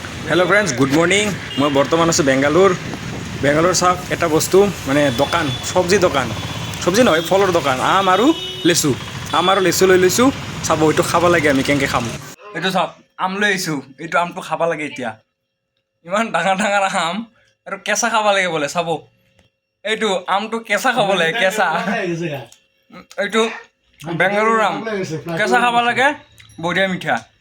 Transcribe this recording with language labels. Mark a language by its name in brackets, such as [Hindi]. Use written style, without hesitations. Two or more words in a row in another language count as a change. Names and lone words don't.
[English] hello friends good morning [Assamese] মই বৰ্তমান আছোঁ বেংগালুৰু चाওক এটা বস্তু মানে দোকান সবজি নহয় ফলৰ দোকান আম আৰু লেচু লৈ লৈছোঁ চাব এইটো খাব লাগে আমি কেনেকৈ খাম এইটো চাওক আম লৈ আহিছোঁ এইটো আমটো খাব লাগে এতিয়া ইমান ডাঙৰ আম আৰু কেঁচা খাব লাগে বোলে চাব এইটো আমটো কেঁচা খাব লাগে কেঁচা এইটো বেংগালুৰু আম কেঁচা খাব লাগে বঢ়িয়া মিঠা